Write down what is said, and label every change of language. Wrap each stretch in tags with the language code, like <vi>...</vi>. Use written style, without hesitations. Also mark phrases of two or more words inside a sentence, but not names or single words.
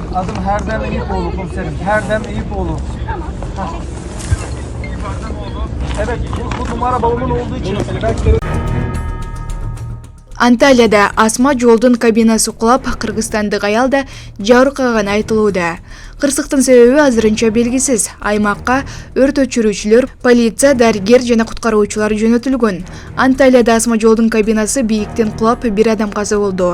<tr>Adım Herdem Eyüpoğlu komiserim. Herdem Eyüpoğlu. Evet, bu numara babamın olduğu için.</tr> <ky>Анталияда асма жолдун кабинасы кулап, кыргызстандык аялда жабыркаганы айтылууда. Кырсыктын себеби азырынча белгисиз. Аймакка өрт өчүрүүчүлөр, полиция, дарек жана куткаруучулар жөнөтүлгөн. Анталияда асма жолдун кабинасы бийиктен кулап, бир адам каза болду.</ky>